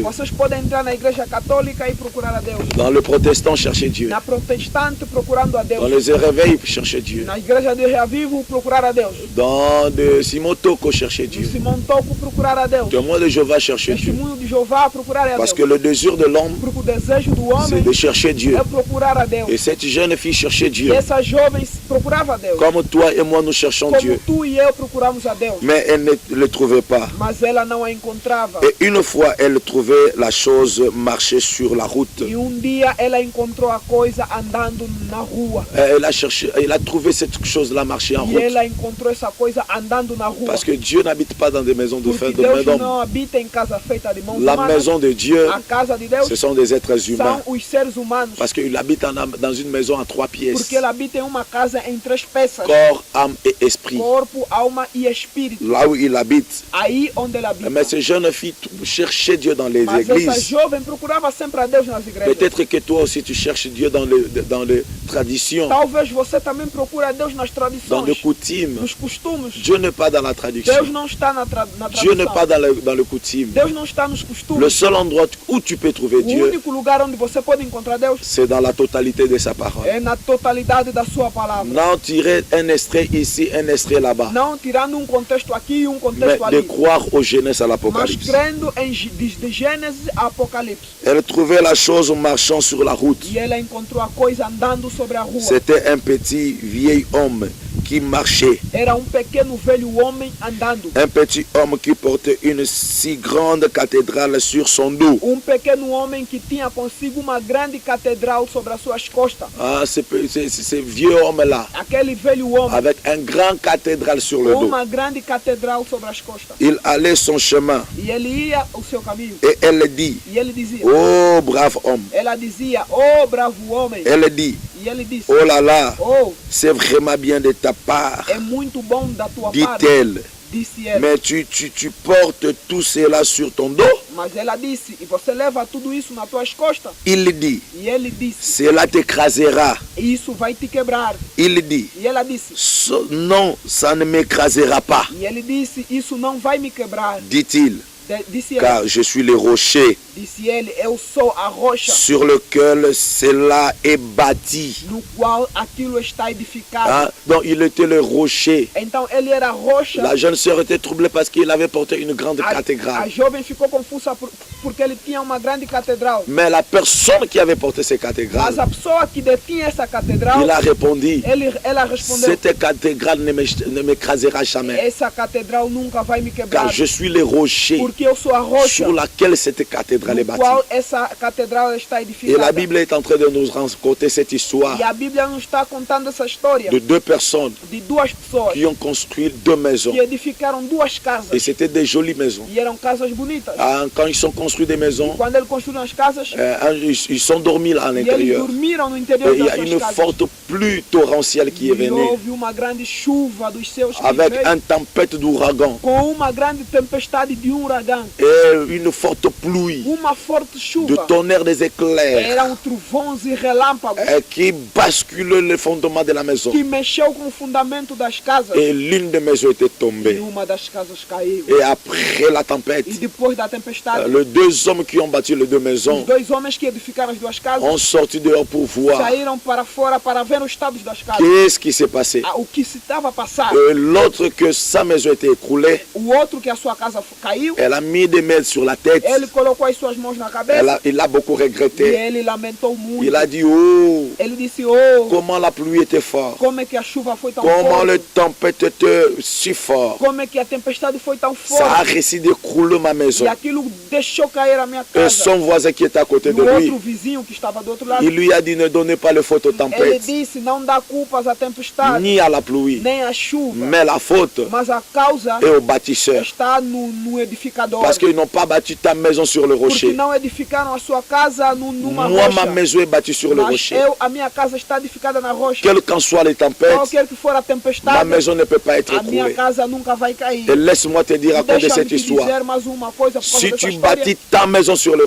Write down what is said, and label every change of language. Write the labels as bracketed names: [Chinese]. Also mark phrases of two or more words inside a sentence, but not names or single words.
[Portuguese] Vocês podem entrar na igreja católica e procurar a Deus. [French] Dans le protestant, chercher Dieu. [Portuguese] Na protestante, procurando a [French] Dans [Portuguese] Deus. [French] les réveils, chercher Dieu. [Portuguese] Na igreja de Reavivo, procurar a Deus. [French] Dans de Simotoko, chercher [Portuguese] No [French] Dieu. [Portuguese] Simão Toco, procurar a Deus. [French] Témoin de Jéhovah, chercher Dieu. [Portuguese] Testemunho de Jeová, procurar a Deus. [French] Parce que le désir de l'homme, [Portuguese] Porque o desejo do [French] c'est [Portuguese] homem [French] de chercher Dieu. [Portuguese] é procurar a Deus. [French] Et cette jeune fille cherchait [Portuguese] E [French] Dieu. [Portuguese] essa jovem procurava a Deus. [French] Comme toi et moi, nous cherchons [Portuguese] Como [French] Dieu. [Portuguese] tu e eu procuramos a Deus. [French] Mais elle ne le trouvait pas. [Portuguese] Mas ela não a encontrava. [French] Et une fois, elle trouvait la chose marcher sur la route. [Portuguese] E dia ela encontrou a coisa andando na rua. [French] Elle a cherché, elle a trouvé cette chose-là marcher en [Portuguese] E [French] route. [Portuguese] ela encontrou essa coisa andando na rua. [French] Parce que Dieu n'habite pas dans des maisons de [Portuguese] Porque [French] main [Portuguese] Deus [French] d'homme. [Portuguese] não habita em casa feita de mãos [French] La [Portuguese] humanas. [French] maison de Dieu, [Portuguese] A casa de Deus [French] ce sont des êtres humains. [Portuguese] são os seres humanos. [French] Parce qu'il habite dans une maison à 3 pièces. [Portuguese] Porque ele habita em uma casa em 3 peças. [French] Corps, âme et esprit. [Portuguese] Corpo, alma e espírito. [French] Là où il habite. [Portuguese] Aí onde ele habita. [French] Mais ces jeunes filles cherchaient Dieu dans les [Portuguese] Mas essa [French] églises. [Portuguese] jovem procurava sempre a Deus nas igrejas. [French] Peut-être que toi aussi tu cherches Dieu dans les traditions, [Portuguese] Talvez você também procure a Deus nas [French] dans les [Portuguese] tradições, [French] coutumes. [Portuguese] nos costumes. [French] Dieu n'est pas dans la traduction. [Portuguese] Deus não está na [French] Dieu n'est [Portuguese] tradição. [French] pas dans le coutume. [Portuguese] Deus não está nos [French] Le [Portuguese] costumes. [French] seul endroit où tu peux trouver [Portuguese] O [French] Dieu, [Portuguese] único lugar onde você pode encontrar Deus [French] c'est dans la totalité de sa parole. [Portuguese] é na totalidade da sua palavra. [French] Non tirer un extrait ici, un extrait là-bas. [Portuguese] Não tirando um contexto aqui e um [French] Mais [Portuguese] contexto de ali. [French] croire aux Genèse à [Portuguese] Mas [French] l'Apocalypse. [Portuguese] crendo de Gênesis a Apocalipse. [French] Elle trouvait la chose marchant sur la route. [Portuguese] E ela encontrou a coisa andando sobre a rua. [French] C'était un petit vieil homme qui marchait. [Portuguese] Era pequeno velho homem andando. [French] Un petit homme qui portait une si grande cathédrale sur son dos. [Portuguese] Pequeno homem que tinha consigo uma grande catedral sobre as suas costas. [French] Ah, ce vieux homme-là, [Portuguese] Aquele velho homem [French] avec un grand cathédrale sur le [Portuguese] com [French] dos. [Portuguese] uma grande catedral sobre as costas. [French] Il allait son chemin [Portuguese] E ele ia o seu caminho. [French] et elle dit, [Portuguese] E ele dizia, [French] oh brave homme. [Portuguese] ela dizia, oh bravo homem. [French] Elle dit, [Portuguese] E ele disse, [French] oh là là, oh, c'est vraiment bien de ta part, [Portuguese] é muito bom da tua parte, [French] dit-elle. [Portuguese] disse ele. [French] Mais tu portes tout cela sur ton dos. [Portuguese] Mas ela disse, e você leva tudo isso nas tuas costas? [French] Il dit, [Portuguese] E ele disse, [French] cela t'écrasera. [Portuguese] isso vai te quebrar. [French] Il dit, [Portuguese] E ela disse, [French] non, ça ne m'écrasera pas, [Portuguese] e ele disse, isso não vai me quebrar. [French] dit-il, [Portuguese] Disse ele, [French] car je suis le rocher [Portuguese] disse ele, eu sou a rocha [French] sur lequel cela est bâti. [Portuguese] no qual aquilo está edificado. [French] Hein? Donc il était le rocher. [Portuguese] Então ele era a rocha. [French] La jeune sœur était troublée parce qu'il avait porté une grande [Portuguese] A [French] cathédrale. [Portuguese] jovem ficou confusa porque ele tinha uma grande catedral. [French] Mais la personne qui avait porté cette [Portuguese] Mas [French] cathédrale, [Portuguese] a pessoa que detinha essa catedral, [French] il a répondu, [Portuguese] ela respondeu, [French] cette cathédrale ne m'écrasera jamais, [Portuguese] essa catedral nunca vai me quebrar, [French] car je suis le rocher [Portuguese] porque eu sou a rocha [French] sur laquelle cette cathédrale est [Portuguese] no [French] bâtie. [Portuguese] qual essa catedral está [French] Et [Portuguese] edificada. [French] la Bible est en train de nous raconter cette histoire [Portuguese] E a Bíblia nos está contando essa história [French] de deux personnes [Portuguese] de duas pessoas [French] qui ont construit deux maisons. [Portuguese] que edificaram duas casas. [French] Et c'était des jolies maisons. [Portuguese] E eram casas bonitas. [French] Ah, quand ils ont construit des maisons, [Portuguese] Quando eles construíram as casas, [French] ils sont dormis là à [Portuguese] e eles [French] l'intérieur. [Portuguese] dormiram no interior [French] Et il y [Portuguese] das [French] a [Portuguese] suas [French] une [Portuguese] casas. [French] forte pluie torrentielle qui est [Portuguese] E [French] venue, [Portuguese] houve uma grande chuva dos céus que [French] avec [Portuguese] veio, [French] une tempête d'ouragan [Portuguese] com uma grande tempestade de uragão, [French] et une forte pluie [Portuguese] uma forte [French] de [Portuguese] chuva. [French] tonnerres des éclairs [Portuguese] Eram trovões e relâmpagos [French] qui basculent le fondement de la maison. [Portuguese] que mexeu com o fundamento das casas. [French] Et l'une des maisons était [Portuguese] E [French] tombée. [Portuguese] uma das casas caiu. [French] Et après la tempête, [Portuguese] E depois da tempestade, [French] les deux hommes qui ont bâti les deux maisons [Portuguese] os dois homens que edificaram as duas casas [French] ont sorti dehors pour voir [Portuguese] saíram para fora para ver os estados das casas. [French] qu'est-ce qui s'est passé. [Portuguese] O que se estava a passar. [French] Et l'autre, que sa maison était écroulée, [Portuguese] O outro que a sua casa caiu, [French] elle a mis des mains sur la tête. [Portuguese] ele colocou as suas mãos na cabeça [French] Il a beaucoup [Portuguese] e [French] regretté. [Portuguese] ele lamentou muito. [French] Il a dit, oh, [Portuguese] Ele disse, oh, [French] comment la pluie était forte. [Portuguese] como é que a chuva foi tão [French] Comment la [Portuguese] forte. [French] tempête était si forte. [Portuguese] Como é que a tempestade foi tão [French] Ça a [Portuguese] forte. [French] réussi d'écrouler ma maison. [Portuguese] E aquilo deixou cair a minha [French] Et [Portuguese] casa. [French] son voisin qui était à côté [Portuguese] E [French] de [Portuguese] o [French] lui, [Portuguese] outro vizinho que estava do outro lado, [French] il lui a dit, ne donnez pas le faute aux [Portuguese] ele [French] tempêtes, [Portuguese] disse, não dá culpas à tempestade, [French] ni à la pluie, [Portuguese] nem à chuva, [French] mais la faute [Portuguese] mas a causa [French] est aux bâtisseurs. [Portuguese] está no edificador. [French] Parce qu'ils n'ont pas bâti ta maison sur le [Portuguese] Porque [French] rocher. [Portuguese] não edificaram a sua casa numa [French] Moi, [Portuguese] rocha. [French] ma maison est bâtie sur le [Portuguese] Mas [French] rocher. [Portuguese] a minha casa está edificada na rocha. [French] Quelles qu'en soient les tempêtes, [Portuguese] Qualquer que for a [French] ma [Portuguese] tempestade, [French] maison ne peut pas être [Portuguese] a minha [French] écroulée. [Portuguese] casa nunca vai cair. [French] Et laisse-moi te dire à cause de [Portuguese] Deixa-me [French] cette [Portuguese] te [French] histoire. [Portuguese] dizer mais uma coisa por causa [French] Si [Portuguese] dessa [French] tu [Portuguese] história. [French] bâtis ta maison sur le